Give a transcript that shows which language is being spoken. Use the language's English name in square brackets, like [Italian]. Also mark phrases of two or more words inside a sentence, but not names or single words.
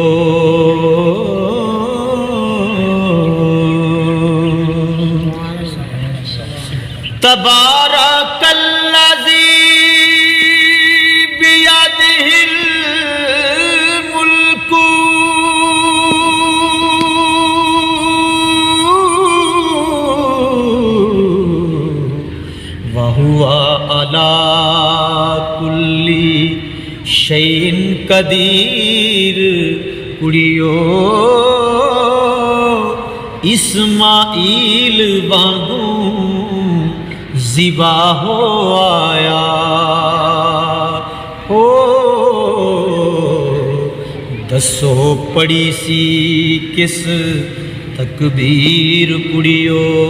[Arabic] تبارك الذي بيده الملك وهو على كل شيء قدير कुड़ियो। [Punjabi] اسماعیل وانگوں ذبح ہو آیا ہو، دسو پڑی سی کس تکبیر کڑیو.